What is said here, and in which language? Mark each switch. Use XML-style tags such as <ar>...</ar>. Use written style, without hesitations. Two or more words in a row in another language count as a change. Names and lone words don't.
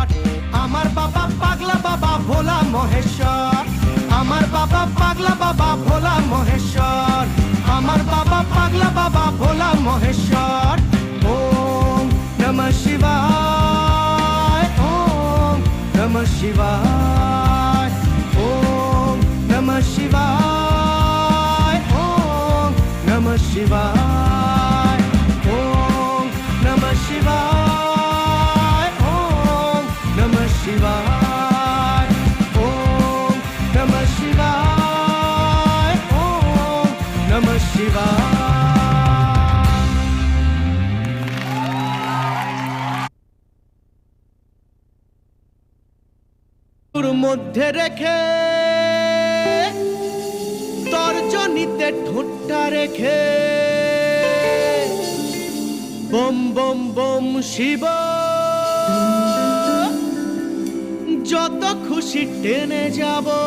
<bn>আমার বাবা পাগলা বাবা ভোলা মহেশ্বর, আমার বাবা পাগলা বাবা ভোলা মহেশ্বর, আমার বাবা পাগলা বাবা ভোলা মহেশ্বর।</bn> <sa>ওম নমঃ শিবায়, ওম নমঃ শিবায়, ওম নমঃ শিবায়, ওম নমঃ শিবায়, ওম নমঃ শিবায়, ওম নমঃ শিবায়, ওম নমঃ শিবায়, ওম নমঃ শিবায়।</sa> <bn>তোর মধ্যে রেখে তর্জনীতে ঠোঁটটা রেখে, বম বম বম শিব যত খুশি টেনে যাব।</bn>